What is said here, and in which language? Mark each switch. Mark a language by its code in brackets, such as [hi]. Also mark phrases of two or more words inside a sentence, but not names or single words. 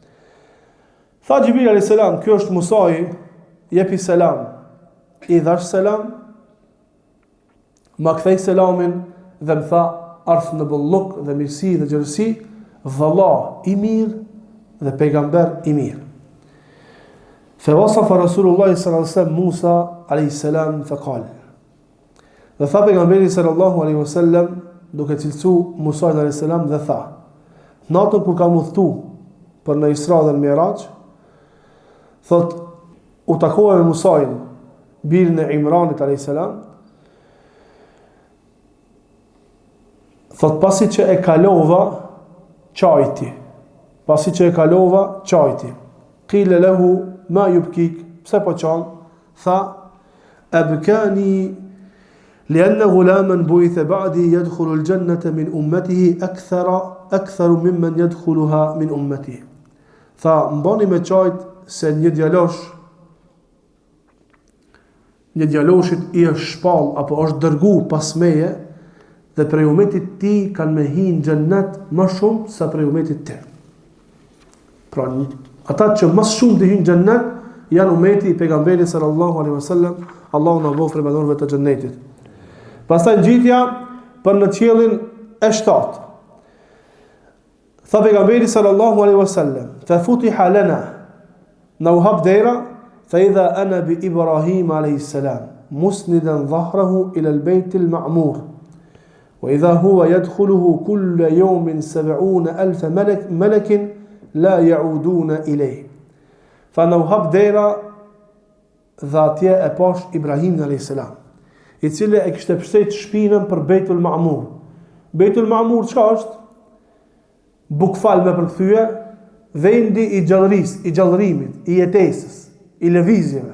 [sq] Tha Xhibril [ar] عليه السلام, [sq] ky është Musai, jepi selam. I dhash selam, ma kthej selamin dhe më tha, ardh në bollok dhe mirësi dhe gjerësi, vëlla i mirë dhe pejgamber i mirë. [ar] فوصف رسول الله صلى الله عليه وسلم موسى عليه السلام فقال. [sq] Dhe tha pejgamberi [ar] صلى الله عليه وسلم, [sq] duke cilësu Musa [ar] عليه السلام [sq] dhe tha, natën kur kam udhëtu për në Isra dhe në Mi'raj, thot u takova me Musain, birin e Imranit alayhis salam, thot pasi që e kalova qajti, [ar] قيل له ما يبكيك, [sq] pse po qan? [ar] Tha, أبكاني لأن غلاما بعث بعدي يدخل الجنة من أمته أكثر ممن يدخلها من أمته. [sq] Tha, mbani me qajt se një djaloshit i është shpall apo është dërgu pas meje, dhe prej umetit ti kanë me hi në xhennet më shumë sa prej umetit ti. Pra ata që më shumë të hyjnë në xhennet janë umeti i pejgamberit [ar] صلى الله عليه وسلم, [sq] Allahu na bëf prej banorëve të xhennetit. Pastaj ngjitja për në qiellin e 7. Tha pejgamberi [ar] صلى الله عليه وسلم, ففتح لنا, [sq] na u hap dera, [ar] فإذا أنا بإبراهيم عليه السلام مسندا ظهره إلى البيت المعمور وإذا هو يدخله كل يوم 70,000 ملك لا يعودون إليه. [sq] Tha në u hap dera dhe atje e pash Ibrahim [ar] عليه السلام, [sq] i cili e kishte pështet shpinën për Bejtul Ma'mur. Bejtul Ma'mur çka është? Bukfal me përkthyje, vendi i gjallërisë, i gjallërimit, i jetesës, i lëvizjeve.